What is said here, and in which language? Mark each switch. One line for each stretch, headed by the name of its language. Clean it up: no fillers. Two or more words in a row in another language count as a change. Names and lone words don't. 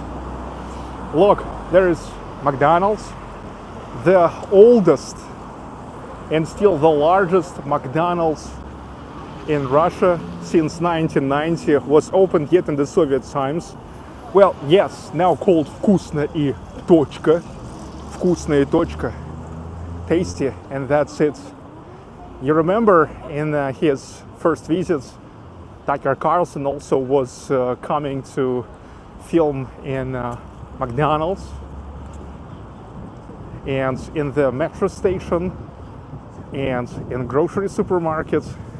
English: Look, there is McDonald's, the oldest and still the largest McDonald's in Russia since 1990, was opened yet in the Soviet times. Well, yes, now called Вкусно и точка. Вкусно и точка. Tasty, and that's it. You remember in his first visits, Tucker Carlson also was coming to film in McDonald's, and in the metro station, and in grocery supermarkets.